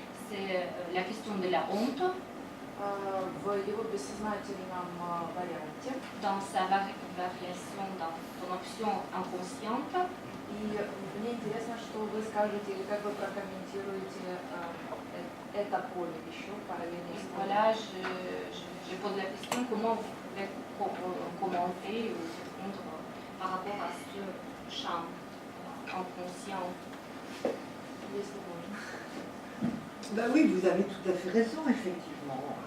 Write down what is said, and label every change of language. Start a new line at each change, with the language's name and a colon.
French: C'est la question de la honte
Russian: В его бессознательном варианте.
French: dans sa variation, dans son option inconsciente.
Russian: И мне интересно, что вы скажете, или как вы прокомментируете это поле еще параллельно с
French: Voilà, je pose la question, comment vous pouvez commenter ou répondre par rapport à ce champ inconscient.
Russian: если можно.
French: Ben oui, vous avez tout à fait raison, effectivement.